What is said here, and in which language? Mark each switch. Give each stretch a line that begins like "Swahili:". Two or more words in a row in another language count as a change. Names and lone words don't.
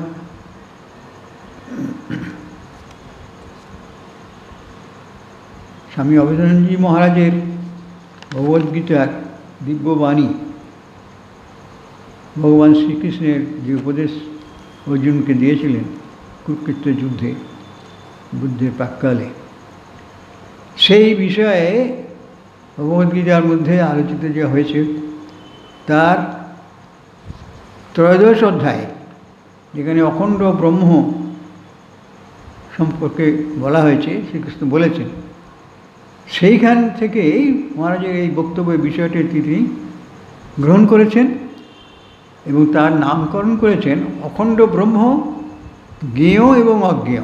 Bangla: স্বামী অভেদানন্দ জী মহারাজের ভগবদ্গীতার দিব্যবাণী ভগবান শ্রীকৃষ্ণের যে উপদেশ অর্জুনকে দিয়েছিলেন কুরুক্ষেত্র যুদ্ধে বুদ্ধের প্রাক্কালে, সেই বিষয়ে ভগবদ্গীতার মধ্যে আলোচিত যে হয়েছে তার ত্রয়োদশ অধ্যায়, যেখানে অখণ্ড ব্রহ্ম সম্পর্কে বলা হয়েছে, শ্রীকৃষ্ণ বলেছেন, সেইখান থেকেই মহারাজের এই বক্তব্যের বিষয়টি তিনি গ্রহণ করেছেন এবং তার নামকরণ করেছেন অখণ্ড ব্রহ্ম জ্ঞেয় এবং অজ্ঞেয়।